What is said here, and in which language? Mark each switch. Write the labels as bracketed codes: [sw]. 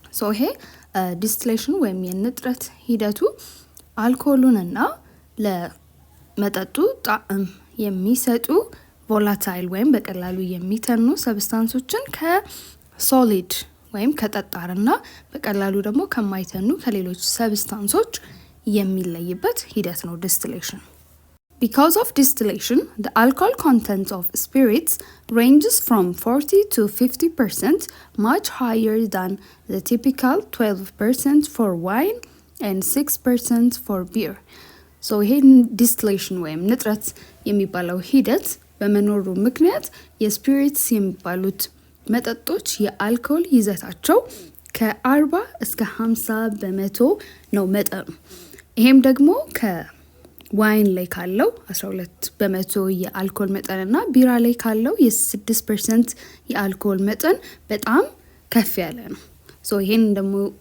[am] ይሄ ዲስቲሌሽን ወይም የንጥረት ሂደቱ አልኮሉንና ለመጠጡ ጣዕም የሚሰጡ ቮላታይል ወይም በቀላሉ የሚተኑ ሰብስታንሶችን ከሶሊድ ወይም ከጠጣርና በቀላሉ ደግሞ ከማይተኑ ከሌሎች ሰብስታንሶች የሚለይበት ሂደት ነው distillation. [en] Because of distillation, the alcohol content of spirits ranges from 40 to 50%, much higher than the typical 12% for wine and 6% for beer. [am] ይሄን distillation ወይም ንጥረት የሚባለው ሂደት በመኖሩ ምክንያት የስፒሪትስ የሚባሉት መጠጦች የአልኮል ይዘታቸው ከ40 እስከ 50% ነው መጠኑ። ይሄም ደግሞ ከዋይን ላይ ካለው 12% የአልኮል መጠንና ቢራ ላይ ካለው የ6% የአልኮል መጠን በጣም ከፍ ያለ ነው። ይሄን ደግሞ